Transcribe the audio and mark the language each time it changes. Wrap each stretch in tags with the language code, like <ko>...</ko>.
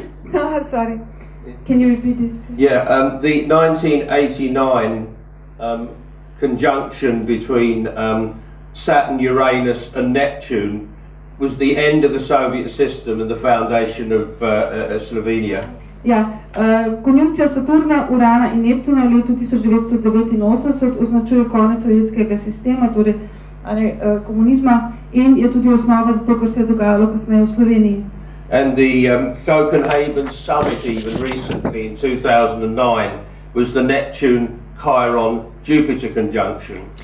<en>So, sorry. Can you repeat this, please? Yeah, the 1989 conjunction between Saturn, Uranus and Neptune was the end of the Soviet system and the foundation of Slovenia.</en> <sl>Ja, konjunkcija Saturna, Urana in Neptuna v letu 1989 označuje konec sovjetskega sistema, torej komunizma, in je tudi osnova za to, kar se je dogajalo kasneje v Sloveniji.</sl> <en>And the Copenhagen summit even recently in 2009 was the Neptune-Chiron-Jupiter conjunction.</en>